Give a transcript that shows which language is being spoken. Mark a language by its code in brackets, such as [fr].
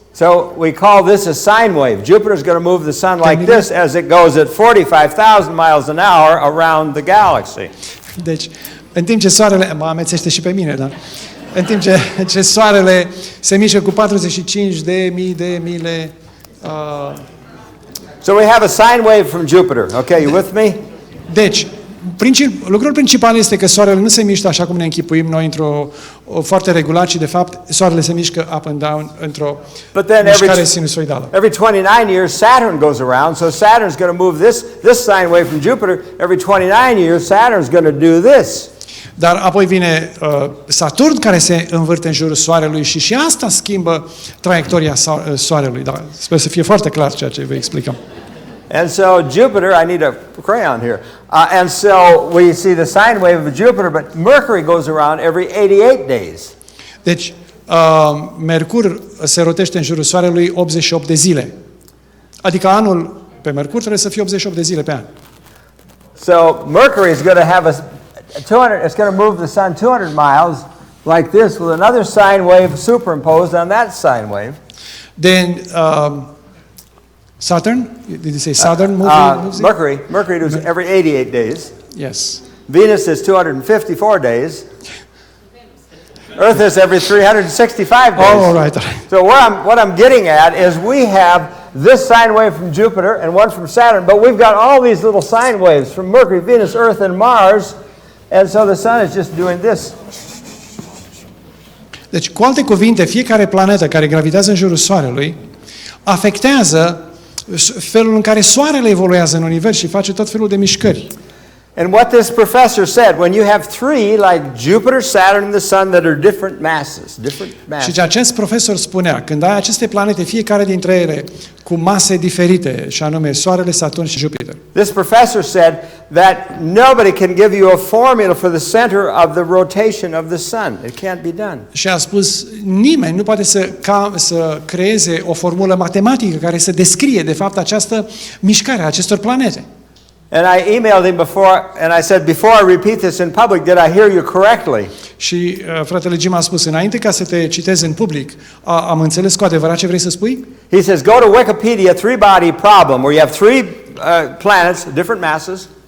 [en] So we call this a sine wave. Jupiter's going to move the sun like this as it goes at 45,000 miles an hour around the galaxy. [ro] Deci, în timp ce Soarele, mă amețește și pe mine, dar în timp ce Soarele se mișcă cu 45.000 de mile, [en] So we have a sine wave from Jupiter. Okay, you with me? [ro] deci, lucrul principal este că Soarele nu se mișcă așa cum ne închipuim noi într-o foarte regulat, ci de fapt Soarele se mișcă [en] up and down [ro] într-o mișcare sinusoidală. [en] Every 29 years Saturn goes around, so Saturn's going to move this sine wave from Jupiter. Every 29 years Saturn's going to do this. [ro] Dar apoi vine Saturn care se învârte în jurul Soarelui și asta schimbă traiectoria Soarelui. Dar sper să fie foarte clar ceea ce vă explicăm. [en] And so Jupiter, I need a crayon here. And so we see the sine wave of Jupiter, but Mercury goes around every 88 days. [ro] Deci, Mercur se rotește în jurul Soarelui 88 de zile. Adică anul pe Mercur trebuie să fie 88 de zile pe an. [en] So Mercury is going to have it's going to move the sun 200 miles like this with another sine wave superimposed on that sine wave. Then, Saturn? Did you say Saturn moves it? Mercury does every 88 days. Yes. Venus is 254 days. Earth is every 365 days. Oh, all right. So what I'm getting at is we have this sine wave from Jupiter and one from Saturn, but we've got all these little sine waves from Mercury, Venus, Earth, and Mars, and so the sun is just doing this. [ro] Deci, cu alte cuvinte, fiecare planetă care gravitează în jurul Soarelui afectează felul în care Soarele evoluează în univers și face tot felul de mișcări. [en] And what this professor said, when you have three, like Jupiter, Saturn, and the Sun, that are different masses. [ro] Și ce acest profesor spunea, când ai aceste planete, fiecare dintre ele cu mase diferite, și anume Soarele, Saturn și Jupiter. [en] This professor said that nobody can give you a formula for the center of the rotation of the Sun. It can't be done. [ro] Și a spus, nimeni nu poate să creeze o formulă matematică care să descrie, de fapt, această mișcare a acestor planete. [en] And I emailed him before, and I said, before I repeat this in public, did I hear you correctly? [ro] Și fratele Jim a spus, înainte ca să te citez în public, am înțeles cu adevărat ce vrei să spui? [en] He says, go to Wikipedia, three-body problem, where you have three planets, different masses.